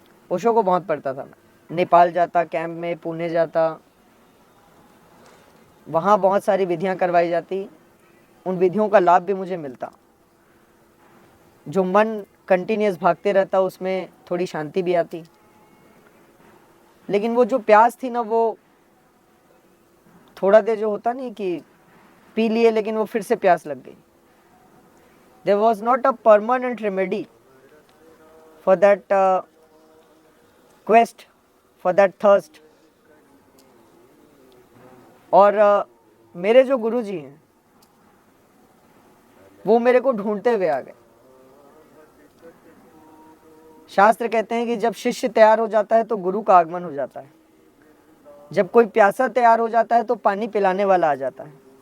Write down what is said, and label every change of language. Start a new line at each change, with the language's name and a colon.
Hindi: ओशो को बहुत पढ़ता था मैं। नेपाल जाता, कैंप में पुणे जाता, वहाँ बहुत सारी विधियाँ करवाई जाती, उन विधियों का लाभ भी मुझे मिलता। जो मन कंटिन्यूस भागते रहता उसमें थोड़ी शांति भी आती, लेकिन वो जो प्यास थी ना, वो थोड़ा देर जो होता नहीं कि पी लिए लेकिन वो फिर से प्यास लग गई।
English: There was not a permanent remedy for that quest, for that thirst.
Hindi: और मेरे जो गुरुजी हैं वो मेरे को ढूंढते हुए आ गए। शास्त्र कहते हैं कि जब शिष्य तैयार हो जाता है तो गुरु का आगमन हो जाता है। जब कोई प्यासा तैयार हो जाता है तो पानी पिलाने वाला आ जाता है।